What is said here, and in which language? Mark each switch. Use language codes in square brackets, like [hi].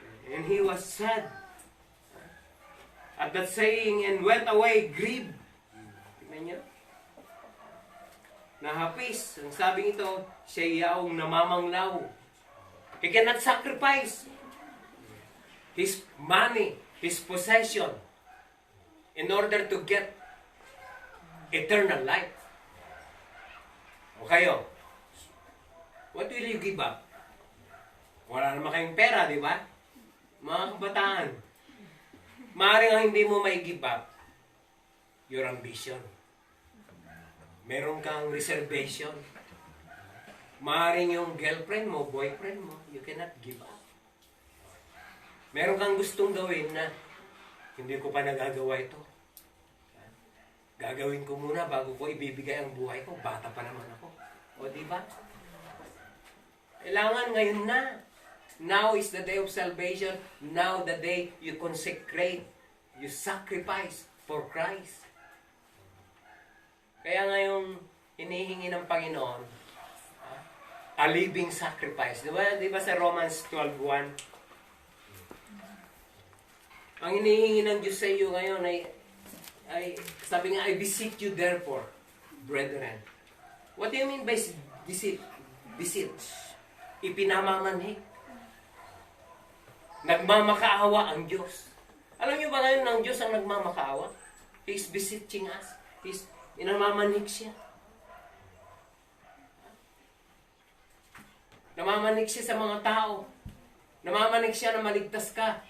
[en] And he was sad at that saying, and went away grieved. [tl] Tingnan niyo. Nahapis. Ang sabing ito, siya yaong namamanglaw. [en] He cannot sacrifice his money, his possession, in order to get eternal life. [tl] O kayo, [en] what will you give up? [tl] Wala naman kayong pera, di ba? Mga kabataan. Maaaring ang hindi mo [en] may give up, your ambition. [tl] Meron kang reservation. Maaaring yung girlfriend mo, boyfriend mo, [en] you cannot give up. [tl] Meron kang gustong gawin na hindi ko pa nagagawa ito. Gagawin ko muna bago ko ibibigay ang buhay ko. Bata pa naman ako. O diba? Kailangan ngayon na. [en] Now is the day of salvation. Now the day you consecrate. You sacrifice for Christ. [tl] Kaya ngayong hinihingi ng Panginoon, [en] a living sacrifice. [tl] Di ba sa Romans 12:1? Ang hinihingi ng Diyos sa iyo ngayon ay sabi nga, [en] I beseech you therefore, brethren. What do you mean by beseech? [tl] Beseech. Ipinamamanhik. Nagmamakaawa ang Diyos. Alam niyo ba ngayon ng Diyos ang nagmamakaawa? [en] He's beseeching us. [tl] Inamamanhik siya. Namamanik siya sa mga tao. Namamanik siya na maligtas ka.